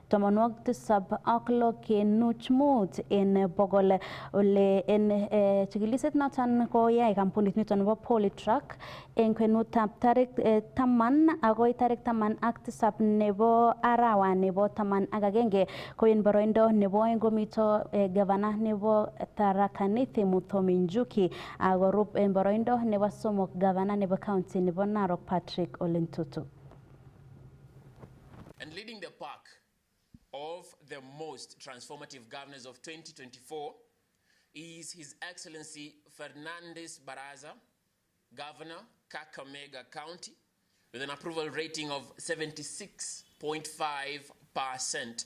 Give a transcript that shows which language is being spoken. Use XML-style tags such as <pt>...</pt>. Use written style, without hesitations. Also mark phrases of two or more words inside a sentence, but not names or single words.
<kln>76.5 en bogol ole en chikiliset noton koyai kampunit nito nebo Polytrack en kwenutab tarik 10 agoi tarik 17 nebo arawa nebo 11 ko en boroindo nebo oeng komito gavana nebo Tharaka Nithi Muthomi Njuki akorub en boroindo nebo somok gavana nebo county nebo Narok Patrick Ole Ntutu.</kln> <en>And leading the pack of the most transformative governors of 2024 is His Excellency Fernandes Barasa, Governor, Kakamega County, with an approval rating of 76.5%.</en>